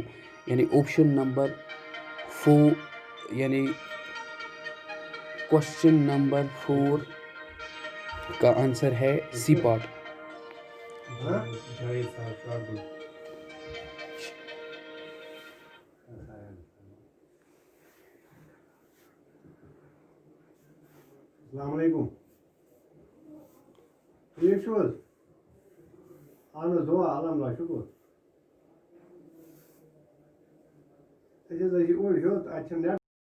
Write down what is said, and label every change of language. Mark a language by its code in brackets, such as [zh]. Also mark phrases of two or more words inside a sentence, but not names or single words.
[ur] یعنی [en] option number [ur] 4 یعنی [en] question number [ur] 4 کا آنسر ہے [en] C part. [ks] السلام علیکم، ٹھیک چھو حظ؟ اہن حظ دعا الحمدُاللہ شکر. أسۍ حظ ٲسۍ یہِ اوٚڑ ہیوٚت اَتہِ چھِنہٕ نیٹ